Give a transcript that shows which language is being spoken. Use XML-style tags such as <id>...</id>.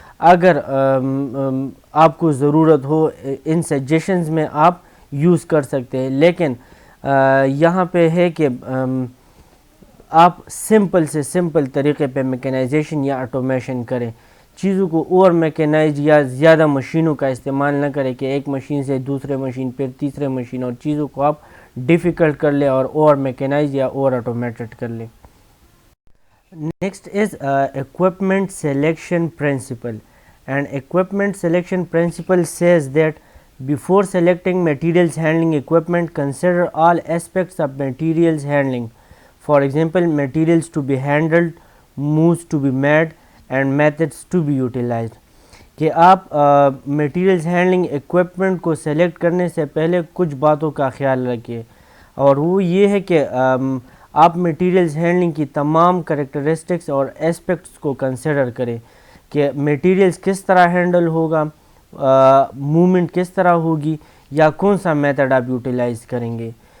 <ur>اگر آپ کو ضرورت ہو ان سجیشنز میں آپ یوز کر سکتے ہیں, لیکن یہاں پہ ہے کہ آپ سمپل سے سمپل طریقے پہ میکینائزیشن یا آٹومیشن کریں. چیزوں کو اوور میکینائز یا زیادہ مشینوں کا استعمال نہ کریں کہ ایک مشین سے دوسرے مشین پھر تیسرے مشین, اور چیزوں کو آپ ڈیفیکلٹ کر لیں اور اوور میکینائز یا اوور آٹومیٹڈ کر لیں.</ur> <en>Next is equipment selection principle. And equipment selection principle says that before selecting materials handling equipment, consider all aspects of materials handling. For example, materials to be handled, moves to be made, and methods to be utilized.</en> <ur>کہ آپ materials handling equipment کو select کرنے سے پہلے کچھ باتوں کا خیال رکھیے, اور وہ یہ ہے کہ آپ میٹیریلز ہینڈلنگ کی تمام کریکٹرسٹکس اور اسپیکٹس کو کنسیڈر کریں کہ میٹیریلز کس طرح ہینڈل ہوگا, موومنٹ کس طرح ہوگی, یا کون سا میتھڈ آپ یوٹیلائز کریں گے.</ur>